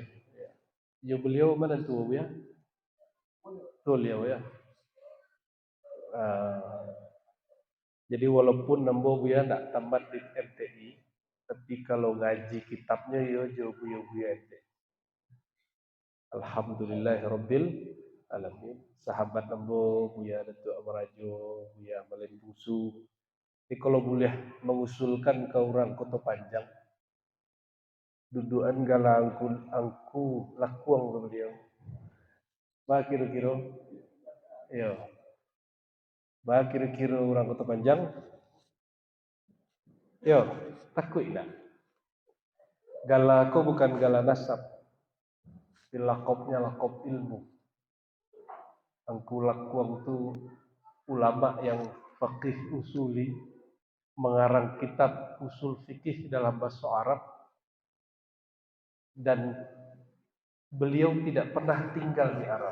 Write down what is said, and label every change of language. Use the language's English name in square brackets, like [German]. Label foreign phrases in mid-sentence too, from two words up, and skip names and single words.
[Minangkabau] Ya. Beliau mana tu Abu ya? Betul ya, ya. Jadi walaupun nambo Buya nak tamat di MTI, tapi kalau ngaji kitabnya ya jauh Buya MTI. [Arabic] الحمد لله رب العالمين. [Minangkabau] Sahabat nambo Buya Datuk Amarajo, Buya Malin Busu. [Indonesian] Jadi kalau boleh mengusulkan ke orang Kota Panjang, dudukan gala angku lakuang ke beliau. [Minangkabau] Bah kira-kira, ya. Bah kira-kira orang Kota Panjang, ya takut nak. Gala aku bukan gala nasab, lakopnya lakop ilmu. [Indonesian] Angku lakuang tu ulama yang [Arabic] فقيه أصولي, [Indonesian] mengarang kitab usul fikih dalam bahasa Arab, dan beliau tidak pernah tinggal di Arab.